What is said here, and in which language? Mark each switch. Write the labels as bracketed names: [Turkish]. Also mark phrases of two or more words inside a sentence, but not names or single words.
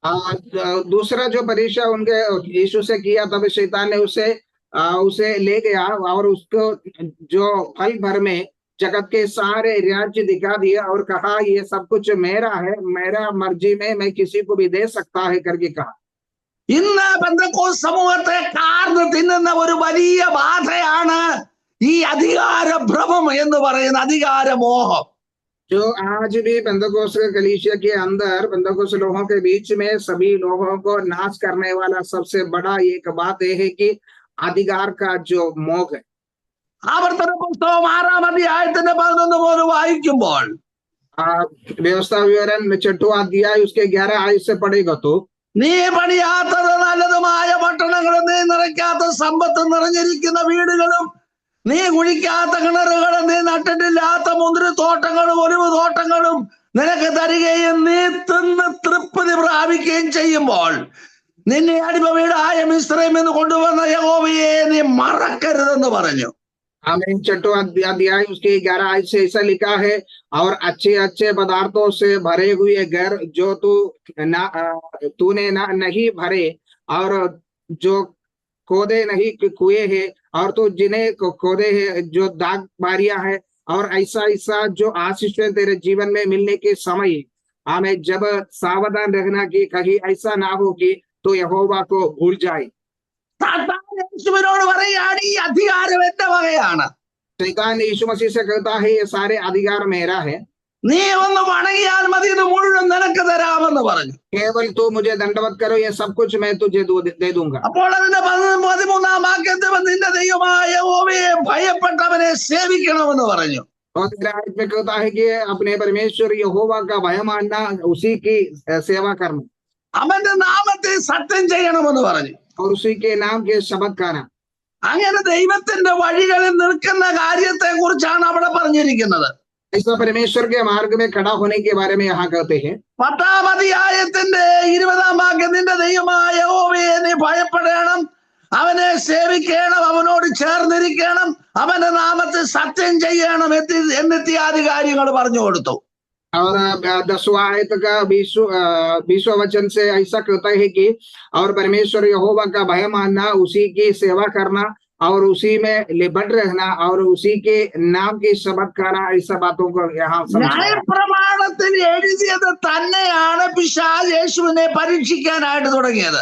[Hindi] दूसरा जो परीक्षा उनके यीशु से किया तब शैतान ने उसे ले गया और उसको जो पल भर में जगत के सारे राज्य दिखा दिया और कहा ये सब कुछ मेरा है, मेरा मर्जी में मैं किसी को भी दे सकता है करके कहा। [Malayalam] ഇന്ന് പെന്തക്കോസ്ത് സമൂഹത്തെ കാർന്ന് തിന്നുന്ന ഒരു വലിയ ബാധയാണ് ഈ അധികാര ഭ്രമം എന്ന് പറയുന്ന അധികാരമോഹം. [Hindi] जो आज भी पेंतकोस्त कलीसिया के अंदर पेंतकोस्त लोगों के बीच में सभी लोगों को नाश करने वाला सबसे बड़ा एक बात यह है कि अधिकार का जो मोह है। [Malayalam] ആവർത്തന പുസ്തകം 6-ാം അധ്യായത്തിന്റെ 11 മുതൽ വായിക്കുമ്പോൾ [Hindi] व्यवस्था विवरण 6वां अध्याय उसके 11 आयत से पढ़ेगा तो [Malayalam] നീ പണിയാത്തത് നല്ലതുമായ പട്ടണങ്ങളും നീ നിറയ്ക്കാത്ത സമ്പത്ത് നിറഞ്ഞിരിക്കുന്ന വീടുകളും നീ കുഴിക്കാത്ത കിണറുകളും നീ നട്ടിട്ടില്ലാത്ത മുന്തിരിത്തോട്ടങ്ങളും ഒലിവ് തോട്ടങ്ങളും നിനക്ക് തരികയും നീ തിന്ന് തൃപ്തി പ്രാപിക്കുകയും ചെയ്യുമ്പോൾ നിന്നെ അടിമ വീടായ മിസ്രയീമിൽ നിന്ന് കൊണ്ടുവന്ന യഹോവയെ നീ മറക്കരുതെന്ന് പറഞ്ഞു. [Hindi] आमीन। 6वां अध्याय उसके 11 आयत से ऐसा लिखा है, और अच्छे अच्छे पदार्थों से भरे हुए घर जो तूने नहीं भरे, और जो खोदे नहीं कुएं है, और तो जिन्हें खोदे है जो दाग बारियां है, और ऐसा ऐसा जो आशीष तेरे जीवन में मिलने के समय हमें जब सावधान रहना कि कहीं ऐसा ना हो कि तो यहोवा को भूल जाए। [Malayalam] യേശുവിനോട് പറയാണ് ഈ അധികാരം എന്റെ വകയാണ്. [Hindi] शैतान यीशु मसीह से कहता है ये सारे अधिकार मेरा है, [Malayalam] നീ ഒന്ന് വണങ്ങിയാൽ മതി, ഇത് മുഴുവൻ നിനക്ക് തരാമെന്ന് പറഞ്ഞു. [Hindi] केवल तू मुझे दंडवत करो, ये सब कुछ मैं तुझे दे दूंगा। [Malayalam] അപ്പോൾ അതിന്റെ 13-ാം വാക്യത്തിൽ നിന്റെ ദൈവമായ യഹോവയെ ഭയപ്പെട്ടവനെ സേവിക്കണമെന്ന് പറഞ്ഞു. [Hindi] और 13 आयत में कहता है कि अपने परमेश्वर यहोवा का भय मानना, उसी की सेवा करना, [Malayalam] അവന്റെ നാമത്തെ സത്യം ചെയ്യണമെന്ന് പറഞ്ഞു. [Hindi] और उसी के नाम के शब्द खाना। [Malayalam] അങ്ങനെ ദൈവത്തിന്റെ വഴികളിൽ നിൽക്കുന്ന കാര്യത്തെ കുറിച്ചാണ് അവിടെ പറഞ്ഞിരിക്കുന്നത്. [Hindi] ऐसा परमेश्वर के मार्ग में खड़ा होने के बारे में यहाँ कहते हैं। [Malayalam] 10-ാം അധ്യായത്തിന്റെ 20-ാം വാക്യം നിന്റെ ദൈവമായ യഹോവയെ നീ ഭയപ്പെടണം, അവനെ സേവിക്കണം, അവനോട് ചേർന്നിരിക്കണം, അവന്റെ നാമത്തിൽ സത്യം ചെയ്യണം എന്നിത്യാദി കാര്യങ്ങൾ പറഞ്ഞു കൊടുത്തു. [Hindi] और 10वां आयत का 20वां वचन से ऐसा कहता है कि और परमेश्वर यहोवा का भय मानना, उसी की सेवा करना, और उसी में लिपट रहना, और उसी के नाम की शपथ खाना, ऐसा बातों को यहाँ [Malayalam] ന്യായപ്രമാണത്തിൽ എഴുതിയത് തന്നെയാണ് പിശാച് യേശുവിനെ പരീക്ഷിക്കാനായിട്ട് തുടങ്ങിയത്.